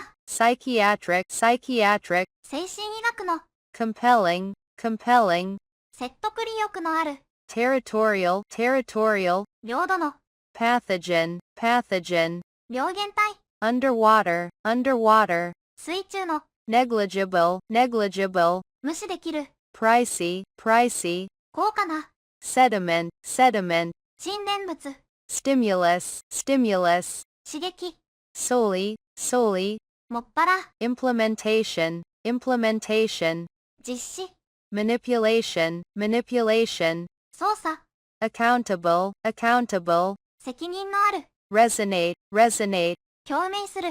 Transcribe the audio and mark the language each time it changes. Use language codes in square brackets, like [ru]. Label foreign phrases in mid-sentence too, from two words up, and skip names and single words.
[en] psychiatric, psychiatric, [ja] 精神医学の、 [en] compelling, compelling, [ja] 説得力のある、 [en] territorial, territorial, [ja] 領土の、 [en] pathogen, pathogen, [ja] 病原体、 [en] underwater, underwater, [ja] 水中の、 [en] negligible, negligible, [ja] 無視できる、 [en] pricey, pricey, [ja] 高価な、 [en] sediment, sediment, [ja] 沈殿物、 [en] stimulus, stimulus, [ja] 刺激、 [en] solely, solely, [ja] もっぱら、 [en] implementation, implementation, [ja] 実施、 [en] manipulation, manipulation, [ja] 操作、 [en] accountable, accountable, [ja] 責任のある、 [en] resonate, resonate, [ja] 共鳴する、